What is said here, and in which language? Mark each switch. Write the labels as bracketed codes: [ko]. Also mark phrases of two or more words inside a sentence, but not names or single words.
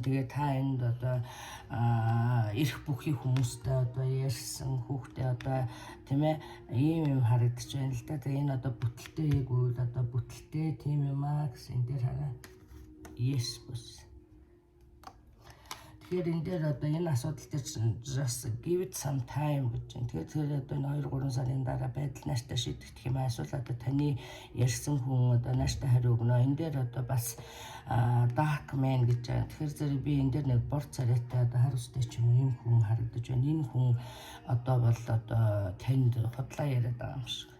[mn] Тэгээ та энд одоо эрх бүхий хүмүүстэй одоо ярьсан хүүхдээ одоо тийм ээ ийм юм харагдаж байна л да. Тэгээ энэ одоо бүтэлтэй үйл одоо бүтэлтэй тийм юм аа гэсэн энэ дээр хараа. Yes бус. Тэгэхээр энэ дээр одоо энэ асуудал дээр [en] just give it some time [mn] гэж байна. Тэгэхээр одоо энэ 2-3 сарын дараа байдал нааштай шийдэгдэх юм аа. Эсвэл одоо таны ярьсан хүн одоо нааштай хариу өгнө. Энэ дээр одоо бас [en] dark man [mn] гэж байна. Тэгэхээр зэрэг би энэ дээр нэг бор царайтай одоо хариуцтай ч юм уу юм хүн харагдаж байна. Энэ хүн одоо бол одоо танд худлаа яриад байгаа юм шиг.